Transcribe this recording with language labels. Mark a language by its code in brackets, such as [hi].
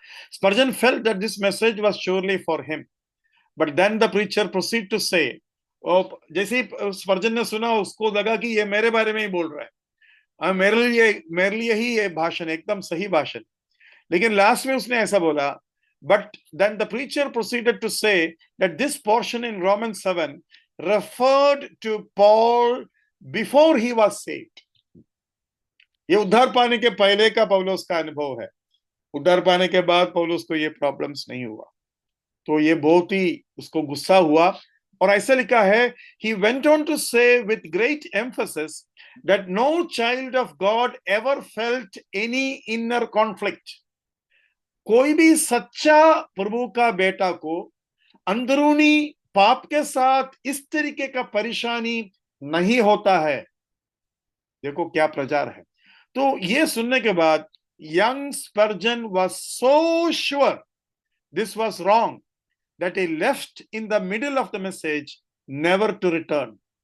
[en] Spurgeon felt that this message was surely for him. But then the preacher proceeded to say, [hi] और जैसे ही स्पर्जन ने सुना उसको लगा कि ये मेरे बारे में ही बोल रहा है. मेरे लिए ही ये भाषण एकदम सही भाषण। लेकिन लास्ट में उसने ऐसा बोला, [en] But then the preacher proceeded to say that this portion in Roman 7 referred to Paul before he was saved. [hi] ये उद्धार पाने के पहले का पौलुस का अनुभव है। उद्धार पाने के बाद पौलुस को ये प्रॉब्लम्स नहीं हुआ, तो ये बहुत ही उसको गुस्सा हुआ। और ऐसा लिखा है, [en] he went on to say with great emphasis that no child of God ever felt any inner conflict। [hi] कोई भी सच्चा प्रभु का बेटा को अंदरूनी पाप के साथ इस तरीके का परेशानी नहीं होता है। देखो क्या प्रचार है। तो ये सुनने के बाद [en] Young Spurgeon was so sure this was wrong that he left in the middle of the message never to return।